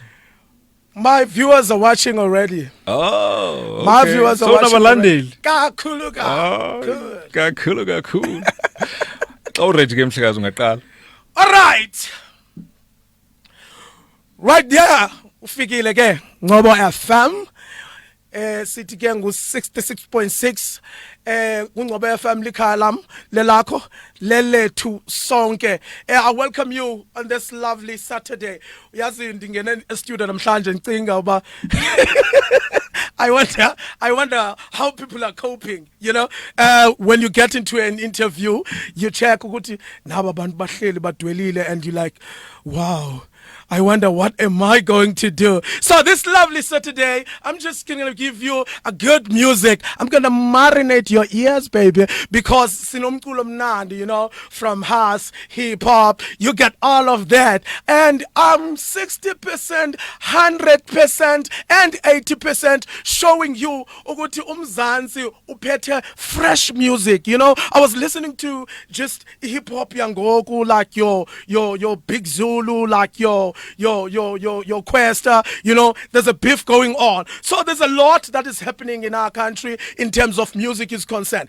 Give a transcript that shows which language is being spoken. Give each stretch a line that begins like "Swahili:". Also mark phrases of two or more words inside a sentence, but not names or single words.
English: My viewers are watching already. Oh, okay. My viewers are watching already.
Xhosa: Kakhulu.
English: Already game shikazungaqala. All right. Right there,
Xhosa: ufikile ke Engcobo FM. Sithi ke ngu 66.6 Engcobo FM likhaya lam lelakho lelethu sonke.
English: I welcome you on this lovely Saturday.
Xhosa: Uyazi ndingene e-studio namhlanje ngicinga uba
English: I wonder how people are coping, you know. When you get into an interview, you check
Xhosa: ukuthi naba bantu bahleli badwelile
English: and you like, wow, I wonder what am I going to do? So this lovely Saturday, I'm just going to give you a good music. I'm going to marinate your ears, baby, because
Xhosa: sinomculo mnandi,
English: you know, from house, hip hop, you get all of that. And I'm 60%, 100%, and 80% showing you
Xhosa: ukuthi umzansi uphethe
English: fresh music. You know, I was listening to just hip hop yangoku, like your Big Zulu, like your Questa, you know, there's a beef going on. So there's a lot that is happening in our country in terms of music is concerned.